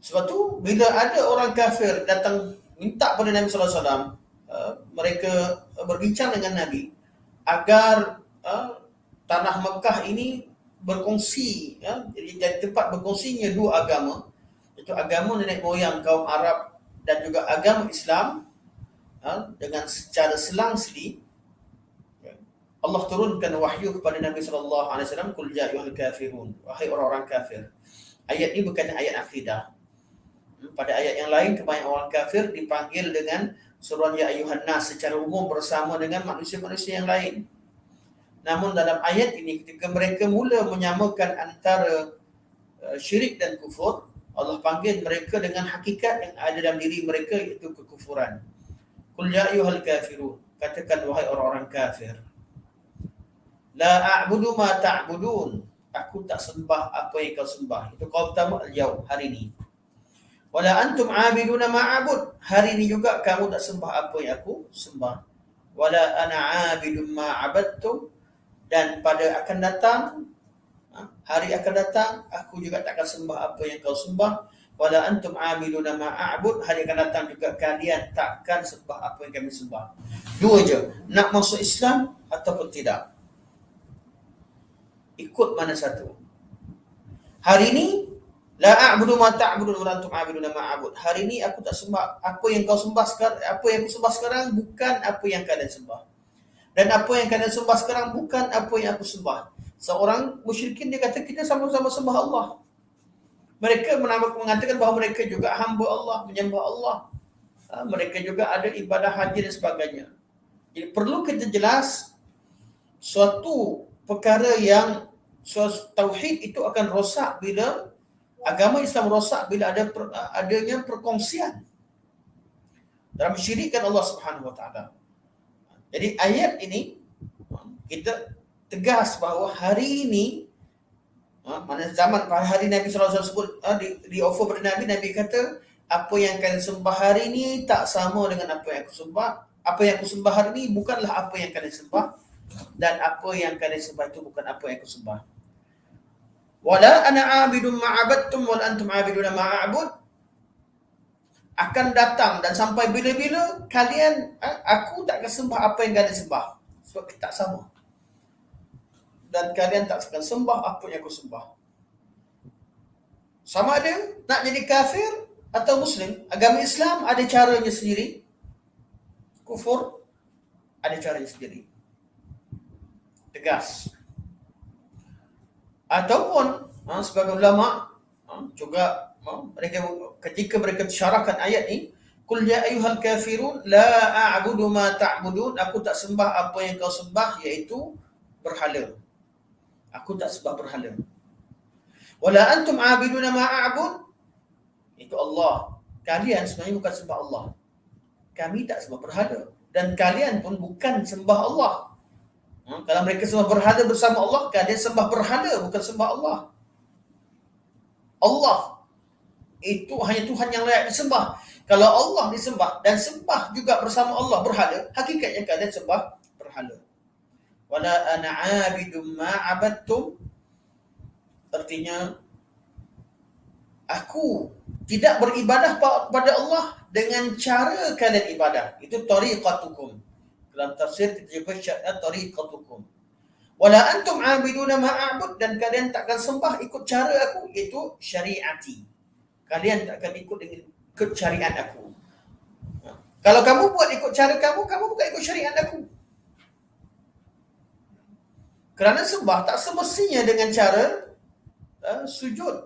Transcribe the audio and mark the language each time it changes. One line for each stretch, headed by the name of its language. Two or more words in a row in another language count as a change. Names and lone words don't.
Malay: Sebab tu bila ada orang kafir datang minta pada Nabi
Arabic: صلى الله عليه وسلم,
Malay: mereka berbincang dengan Nabi agar tanah Mekah ini berkongsi, jadi tempat berkongsinya dua agama, iaitu agama nenek moyang kaum Arab dan juga agama Islam, dengan secara selang-seli. Allah turunkan wahyu kepada Nabi
Arabic: صلى الله عليه وسلم, قل يا أيها الكافرون,
Malay: wahai orang-orang kafir. Ayat ini bukan ayat akidah. Pada ayat yang lain kebanyakan orang kafir dipanggil dengan seruan
Arabic: يا أيها الناس
Malay: secara umum bersama dengan manusia-manusia yang lain. Namun dalam ayat ini ketika mereka mula menyamakan antara syirik dan kufur, Allah panggil mereka dengan hakikat yang ada dalam diri mereka, iaitu kekufuran.
Arabic: قل يا أيها الكافرون,
Malay: katakan wahai orang-orang kafir.
Arabic: لا أعبد ما تعبدون,
Malay: aku tak sembah apa yang kau sembah. Itu kau pertama al-yaum, hari ini.
Arabic: ولا أنتم عابدون ما أعبد,
Malay: hari ini juga kamu tak sembah apa yang aku sembah.
Arabic: ولا أنا عابد ما عبدتم,
Malay: dan pada akan datang, hari akan datang, aku juga tak akan sembah apa yang kau sembah.
Arabic: ولا أنتم عابدون ما أعبد,
Malay: hari akan datang juga kalian takkan sembah apa yang kami sembah. Dua je, nak masuk Islam ataupun tidak. Ikut mana satu. Hari ini
Arabic: لا أعبد ما تعبدون وأنتم عابدون ما أعبد.
Malay: Hari ini aku tak sembah apa yang kau sembah sekarang, apa yang aku sembah sekarang bukan apa yang kalian sembah. Dan apa yang kalian sembah sekarang bukan apa yang aku sembah. Seorang musyrikin dia kata kita sama-sama sembah Allah. Mereka mengatakan bahawa mereka juga hamba Allah, menyembah Allah. Mereka juga ada ibadah haji dan sebagainya. Jadi perlu kita jelas suatu perkara yang tauhid itu akan rosak bila agama Islam rosak bila adanya perkongsian dalam mensyirikkan Allah
Arabic: سبحانه وتعالى.
Malay: Jadi ayat ini kita tegas bahawa hari ini, mana zaman pada hari Nabi
Arabic: صلى الله عليه وسلم
Malay: di offer pada Nabi kata apa yang kalian sembah hari ini tak sama dengan apa yang aku sembah. Apa yang aku sembah hari ini bukanlah apa yang kalian sembah, dan apa yang kalian sembah itu bukan apa yang aku sembah.
Arabic: ولا أنا عابد ما عبدتم ولا أنتم عابدون ما أعبد,
Malay: akan datang dan sampai bila-bila kalian, aku tak akan sembah apa yang kalian sembah, sebab kita tak sama, dan kalian tak akan sembah apa yang aku sembah. Sama ada nak jadi kafir atau muslim. Agama Islam ada caranya sendiri, kufur ada caranya sendiri, tegas. Ataupun sebagai ulama juga mereka ketika mereka syarahkan ayat ni,
Arabic: قل يا أيها الكافرون لا أعبد ما تعبدون,
Malay: aku tak sembah apa yang kau sembah, iaitu berhala. Aku tak sembah berhala.
Arabic: ولا أنتم عابدون ما أعبد,
Malay: itu Allah. Kalian sebenarnya bukan sembah Allah. Kami tak sembah berhala, dan kalian pun bukan sembah Allah. Kalau mereka sembah berhala bersama Allah, kalian sembah berhala, bukan sembah Allah. Allah itu hanya Tuhan yang layak disembah. Kalau Allah disembah dan sembah juga bersama Allah berhala, hakikatnya kalian sembah berhala.
Arabic: ولا أنا عابد ما عبدتم,
Malay: artinya aku tidak beribadah pada Allah dengan cara kalian ibadah. Itu tariqatukum. Dalam tafsir kita jumpa syarat tariqatukum.
Arabic: ولا أنتم عابدون ما أعبد,
Malay: dan kalian takkan sembah ikut cara aku, iaitu syariati. Kalian takkan ikut syariat aku. Kalau kamu buat ikut cara kamu bukan ikut syariat aku. Kerana sembah tak semestinya dengan cara sujud.